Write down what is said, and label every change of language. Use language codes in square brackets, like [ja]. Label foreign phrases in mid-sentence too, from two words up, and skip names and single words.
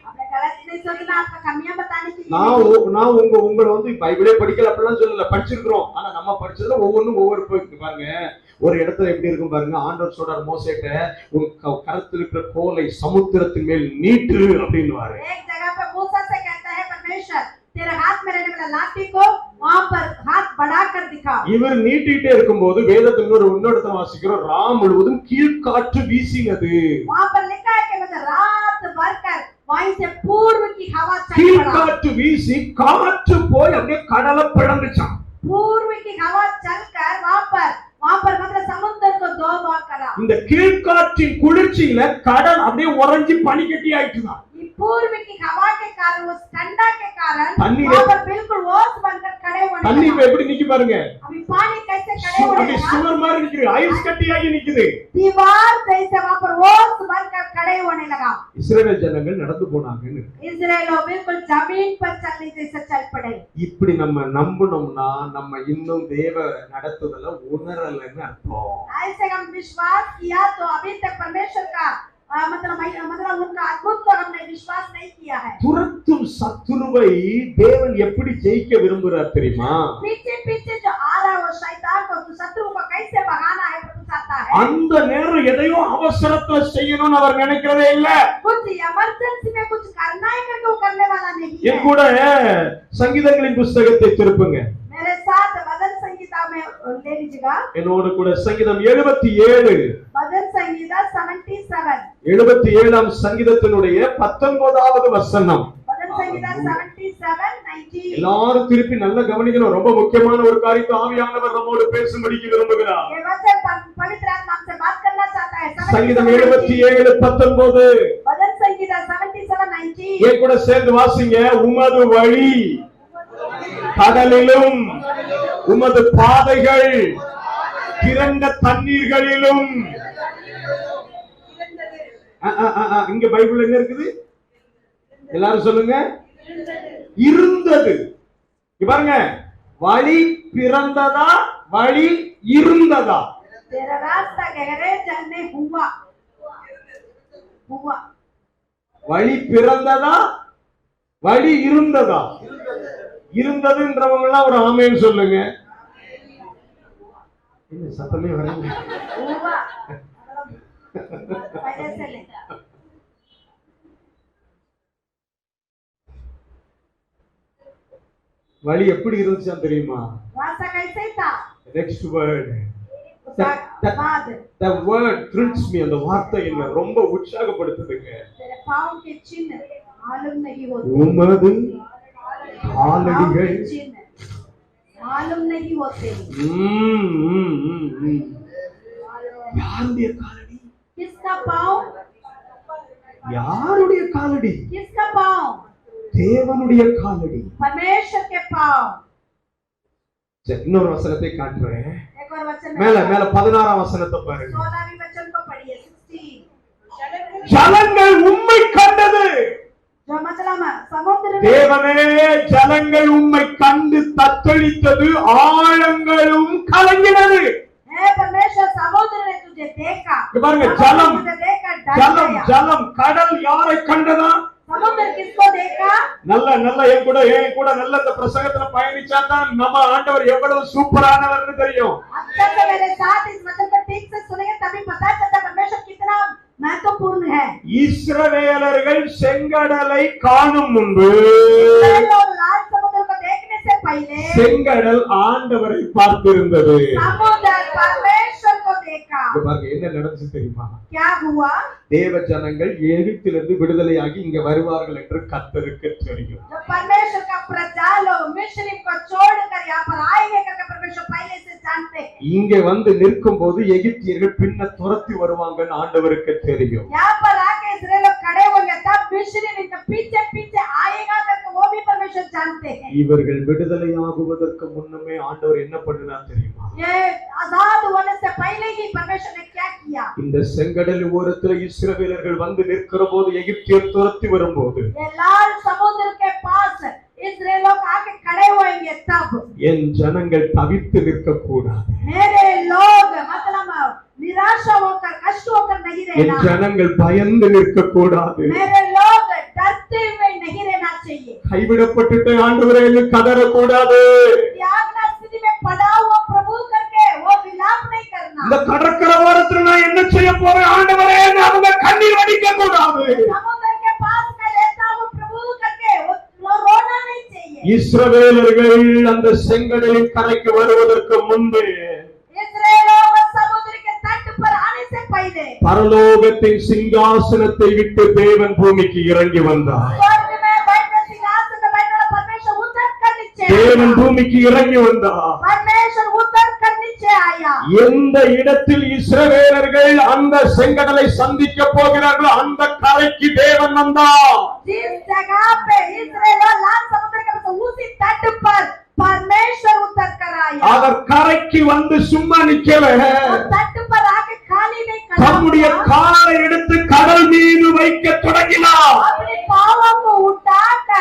[ta] நான் உங்களை வந்து பைபிளே படிக்கல அப்படிலாம் சொல்லல, படிச்சிருக்கிறோம். ஆனா நம்ம படிச்சதுல ஒவ்வொன்றும் ஒவ்வொரு போயிருக்கு பாருங்க. ஒரு இடத்துல எப்படி இருக்கும் பாருங்க, ஆண்டவர் சொல்றார் மோசேட்ட, உன் கரத்தில் இருக்கிற கோலை சமுத்திரத்தின் மேல் நீட்டு அப்படின்னு. [hi] तेरे हाथ में रहने वाला लाठी को वहां पर हाथ बढ़ाकर दिखा। [ta] இவர் நீட்டிட்டே இருக்கும்போது வேதத்துல ஒரு இன்னொருத்தம் வாசிக்கிறோம், ராம் முழுவதும் கீழ்காற்று வீசினது. [hi] वहां पर लिखा है कि मतलब रात भर वहीं से पूर्व की हवा चल पड़ा। [ta] கீழ்காற்று வீசி காற்று போய் அப்படியே கடலை பிளந்துச்சான். [hi] पूर्व की हवा चलकर वहां पर मतलब समुद्र को 2 भाग करा। [ta] இந்த கீழ்காற்றின் குளிர்ச்சியில கடல் அப்படியே உறைஞ்சி பனிக்கட்டி ஆயிடுச்சுதான். [hi] पूर्व की हवा के कारण, उस ठंडा के कारण [ta] तन्नी [hi] वहां पर बिल्कुल ओस बनकर खड़े होने लगा। [ta] தண்ணி இப்ப எப்படி நிக்கி பாருங்க, [hi] अभी पानी कैसे खड़े होने [ta] அப்படியே [hi] लगा, [ta] சுவர் மாதிரி நிக்குது, ஐஸ் கட்டியாகி நிக்குது. [hi] दीवार जैसे वहां पर ओस बनकर खड़े होने लगा। [ta] இஸ்ரவேல் ஜனங்கள் நடந்து போனாங்கன்னு. [hi] इस्राएल लोग बिल्कुल जमीन पर चलने जैसे चल पड़े। [ta] இப்படி நம்ம நம்பணும்னா நம்ம இன்னும் தேவ நடத்துதல உணரலன்னு அர்த்தம். [hi] ऐसे हम विश्वास किया तो अभी तक परमेश्वर का मतलब उनका अद्भुत को हमने विश्वास नहीं किया है। [ta] துரத்தும் சத்துருவை தேவன் எப்படி ஜெயிக்க விரும்புறார் தெரியுமா? [hi] पीछे पीछे जो आ रहा है वो शैतान को, शत्रु को कैसे भगाना है प्रभु चाहता है। [ta] அந்த நேரம் எதையோ அவசரத்துல செய்யணும்னு அவர் நினைக்கிறதே இல்ல. [hi] कुछ इमरजेंसी में कुछ करना है करके वो करने वाला नहीं है। [ta] என் கூட சங்கீதங்களின் புத்தகத்தை திருப்புங்க. [hi] मेरे साथ भजन संगीता में ले लीजिएगा। [ta] என்னோட கூட சங்கீதம் 77, [hi] भजन संगीता 77, [ta] 77ஆம் சங்கீதத்தினுடைய 19வது வசனம். [hi] भजन संगीता 77 19। [ta] எல்லாரும் திருப்பி நல்ல கவனிக்கணும், ரொம்ப முக்கியமான ஒரு காரியத்தை ஆவியானவர் நம்மோடு பேசும்படிக்கு விரும்புகிறார். [hi] ये वचन पवित्र आत्मा से बात करना चाहता है। [ta] சங்கீதம் 77 19, [hi] भजन संगीता 77 19। [ta] என் கூட சேர்ந்து வாசிங்க. உமது வழி கடலிலும் உமது பாதைகள் திரண்ட தண்ணீர்களிலும். இங்க பைபிள் என்ன இருக்குது? எல்லாரும் சொல்லுங்க. இருந்தது. பாருங்க, வழி பிறந்ததா வழி இருந்ததா? [hi] तेरा रास्ता गहरे चलने हुआ। [ta] வழி பிறந்ததா வழி இருந்ததா? இருந்ததுன்றவங்க எல்லாம் ஒரு ஆமேன்னு சொல்லுங்க. என்ன சத்தமே வரல. [hi] हुआ पहले से ले [ta] வழி எப்படி இருந்துச்சா தெரியுமா? [hi] रास्ता कैसे था [en] next word, [hi] बाद [en] the word thrills me. [ta] அந்த வார்த்தை என்ன ரொம்ப உற்சாகப்படுத்துதுங்க. [hi] तेरे पाँव के चिन्ह मालूम नहीं होते, [ta] உமது [hi] पाँव [ta] காலடிகள் [hi] के चिन्ह मालूम नहीं होते। [ta] யாருடைய காலடி? [hi] किसका पाँव? [ta] யாருடைய காலடி? [hi] किसका पाँव? [ta] தேவனுடைய காலடி. [hi] परमेश्वर के पाँव। [ta] சரி, இன்னொரு வசனத்தை காட்டுறேன். [hi] एक और वचन [ta] மேல 16ஆம் வசனத்தை பாருங்க. [hi] 16वीं वचन को पढ़िए 16। [ta] ஜலங்கள் உம்மை கண்டது. [hi] जो मतलब समुद्र में [ta] தேவனே, ஜலங்கள் உம்மை கண்டு தத்தளித்தது, ஆழங்களும் கலங்கினது. [hi] हे परमेश्वर, समुद्र ने तुझे देखा। [ta] இங்க பாருங்க, ஜலம் [hi] तुझे देखा डर [ta] ஜலம் [hi] गया। [ta] ஜலம் கடல் யாரை கண்டதா? [hi] समुद्र किसको देखा? [ta] நல்ல என் கூட நல்ல இந்த பிரசங்கத்துல பயணிச்சா தான் நம்ம ஆண்டவர் எவ்வளவு சூப்பரானவர்னு தெரியும். [hi] अच्छा से मेरे साथ इस वचन को ठीक से सुनेंगे तभी पता चलता परमेश्वर कितना महत्वपूर्ण है। [ta] இஸ்ரவேலர்கள் செங்கடலை காணும் முன்பு [hi] लोग लाल समुद्र को देखने से पहले [ta] செங்கடல் ஆண்டவரை பார்த்திருந்தது. [hi] समुद्र परमेश्वर को देखा। [ta] இங்க பாருங்க, என்ன நடந்துச்சு தெரியுமா? [hi] क्या हुआ? [ta] தேவ ஜனங்கள் எகிப்திலிருந்து விடுதலையாகி இங்க வருவார்கள் என்று கர்த்தருக்கு தெரியும். [hi] जो परमेश्वर का प्रजा लोग मिस्र को छोड़कर यहाँ पर आएंगे करके परमेश्वर पहले से जानते हैं। [ta] இங்க வந்து நிற்கும் போது எகிப்தியர்கள் பின்ன துரத்தி வருவாங்கன்னு ஆண்டவருக்கு தெரியும். [hi] यहाँ पर आके इस्राएल लोग खड़े होंगे तब मिस्र इनके पीछे पीछे आएगा करके वो भी परमेश्वर जानते हैं। [ta] இவர்கள் விடுதலையாகுவதற்கு முன்னமே ஆண்டவர் என்ன பண்ணினார் தெரியுமா? [hi] ये आजाद होने से पहले ही परमेश्वर ने क्या किया? [ta] இந்த செங்கடல் ஓரத்துல இஸ்ரவேலர்கள் வந்து நிற்கிற போது, எகிப்தியர் துரத்தி வரும்போது, [hi] ये लाल समुद्र के पास इस्राएल लोग आके खड़े होंगे तब [ta] என் ஜனங்கள் தவித்து நிற்க கூடாது, [hi] मेरे लोग मतलब निराशा होकर कष्ट होकर नहीं [ta] என் [hi] रहना, [ta] ஜனங்கள் பயந்து நிற்க கூடாது, [hi] मेरे लोग डरते हुए नहीं रहना चाहिए, [ta] கைவிடப்பட்டுட்டு ஆண்டவரே என்று கதற கூடாது, [hi] त्यागना स्थिति में पड़ा हुआ प्रभु करके वो विलाप नहीं [ta] இந்த [hi] करना, [ta] கடற்கரை ஓரத்துல நான் என்ன செய்ய போறேன் ஆண்டவரே என்று அவங்க கண்ணீர் வடிக்க கூடாது. [hi] समुद्र के पास मैं रहता हूँ प्रभु करके वो रोना नहीं चाहिए। [ta] இஸ்ரவேலர்கள் அந்த செங்கடலின் கரைக்கு வருவதற்கு முன்பே [hi] इस्राएल लोग समुद्र के तट पर आने से पहले [ta] பரலோகத்தின் சிங்காசனத்தை விட்டு தேவன் பூமிக்கு இறங்கி வந்தார். [hi] स्वर्ग में बैठे सिंहासन में बैठे वाला परमेश्वर उतर कर नीचे [ta] தேவன் [hi] आया। [ta] பூமிக்கு இறங்கி வந்தார். [hi] परमेश्वर उतर कर नीचे आया। [ta] எந்த இடத்தில் இஸ்ரவேலர்கள் அந்த செங்கடலை சந்திக்க போகிறார்களோ அந்த கரைக்கு தேவன் வந்தார். [hi] जिस जगह पे इस्राएल और लाल समुद्र के पास उसी तट पर परमेश्वर उतर कर आया। [ta] அவர் கரைக்கு வந்து சும்மா நிக்கல, [hi] वो तट पर आके खाली नहीं खड़ा [ta] தம்முடைய [hi] हुआ, [ta] காலை எடுத்து கடல் மீது வைக்க தொடங்கினார். [hi] अपने पांवों को उठाकर